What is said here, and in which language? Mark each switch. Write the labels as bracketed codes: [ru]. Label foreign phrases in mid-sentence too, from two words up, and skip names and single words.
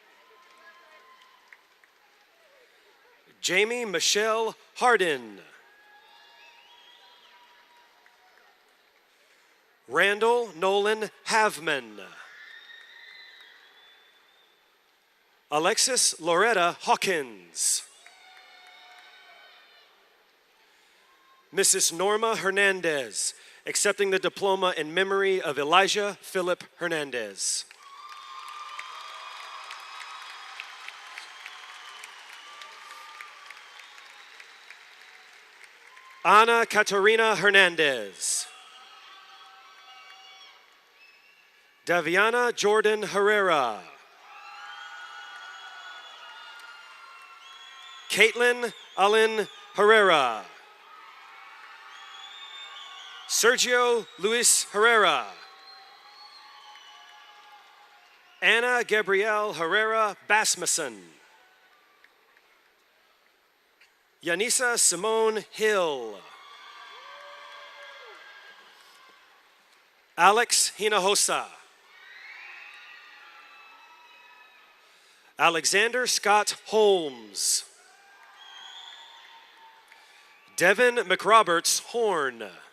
[en] Jamie Michelle Hardin. Randall Nolan Havman. Alexis Loretta Hawkins. Mrs. Norma Hernandez, accepting the diploma in memory of Elijah Philip Hernandez. Ana Catarina Hernandez. Daviana Jordan Herrera. Caitlin Allen Herrera. Sergio Luis Herrera. Anna Gabrielle Herrera Basmussen. Yanisa Simone Hill. Alex Hinojosa. Alexander Scott Holmes. Devin McRoberts Horn.